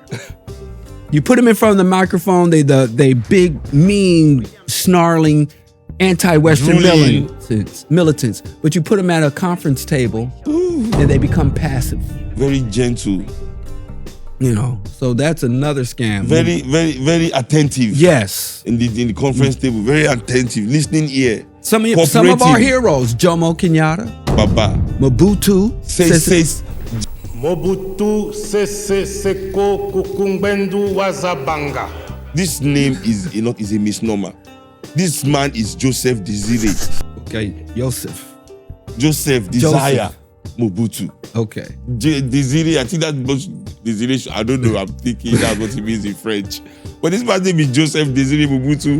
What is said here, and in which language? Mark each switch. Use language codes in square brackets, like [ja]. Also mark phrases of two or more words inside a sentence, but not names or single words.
[en] You put them in front of the microphone, they big, mean, snarling, anti-Western militants. But you put them at a conference table, and they become passive. Very gentle. So that's another scam. Very, very, very attentive. Yes. In the conference table, very attentive, listening ear. Some of our heroes, Jomo Kenyatta, Baba, Mobutu, Mobutu Sese Seko Kukumbendu Wazabanga. This name is a misnomer. This man is Joseph Desire. Okay, Joseph Desire Mobutu. Okay. Desire, I think that was Desire. I don't know. I'm thinking that's what it means in French. But this man's name is Joseph Desire Mobutu.